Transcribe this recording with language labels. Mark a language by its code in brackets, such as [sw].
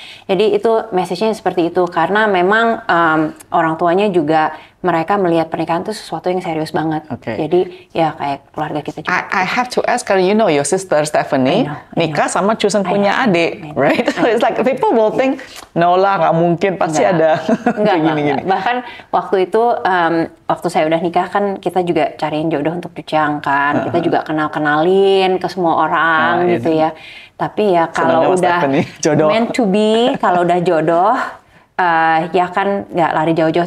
[id] Jadi itu message-nya seperti itu, karena memang orang tuanya juga mereka melihat pernikahan itu sesuatu yang serius banget. Jadi ya kayak keluarga kita juga. [en] I have to ask, [id] karena [en] your sister Stephanie [id] nikah sama Cusen punya adik, [en] right? It's like people will think, no lah, [id] nggak mungkin, pasti ada gini-gini. Bahkan waktu itu, waktu saya udah nikah kan kita juga cariin jodoh untuk Cucang kan. Kita juga kenalin ke semua orang gitu ya. Tapi ya kalau udah [en] meant to be, [id] kalau udah jodoh, ya kan nggak lari jauh-jauh.